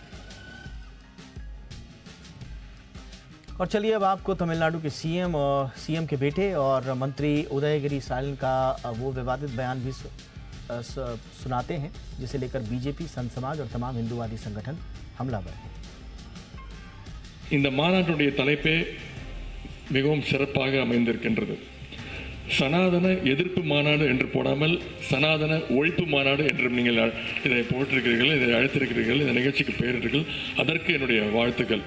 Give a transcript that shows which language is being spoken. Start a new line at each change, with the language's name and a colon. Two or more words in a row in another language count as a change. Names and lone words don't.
Hindi: और चलिए अब आपको तमिलनाडु के सीएम के बेटे और मंत्री उदयगिरी स्टालिन का वो विवादित बयान भी सुनाते हैं, जिसे लेकर बीजेपी, संत समाज और तमाम हिंदूवादी संगठन हमलावर हैं।
Tamil: இந்த மாநாட்டுடைய தலைப்பே மிகவும் சிறப்பாக அமைந்திருக்கின்றது. சனாதன எதிர்ப்பு மாநாடு என்று போடாமல் சனாதன ஒழிப்பு மாநாடு என்றும் நீங்கள் இதை போட்டிருக்கிறீர்கள், இதை அழைத்திருக்கிறீர்கள், இந்த நிகழ்ச்சிக்கு பெயரிட்டீர்கள். அதற்கு என்னுடைய வாழ்த்துக்கள்.